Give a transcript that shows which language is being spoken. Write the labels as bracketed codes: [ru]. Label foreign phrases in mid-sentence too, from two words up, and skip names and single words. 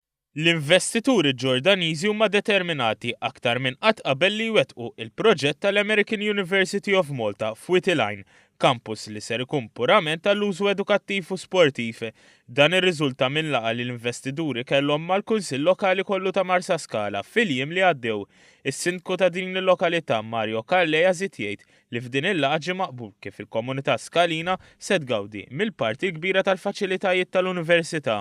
[mt] L-investituri Ġordaniżi huma determinati aktar minn qatt qabel li jwettqu il-proġett tal-American University of Malta f'Witiline, kampus li ser ikun purament tal-użu edukattiv u sportiv. Dan irriżulta minn laqgħa li l-investituri kellhom mal-Kunsill Lokali kollu ta' Marsa Skala fil-jiem li għaddew. Is-sindku ta' din il-lokalità Mario Carleja żied jgħid li f'din il-laqgħa ġie maqbul kif il-komunità Skalina se tgawdi mill-parti kbira tal-faċilitajiet tal-Università.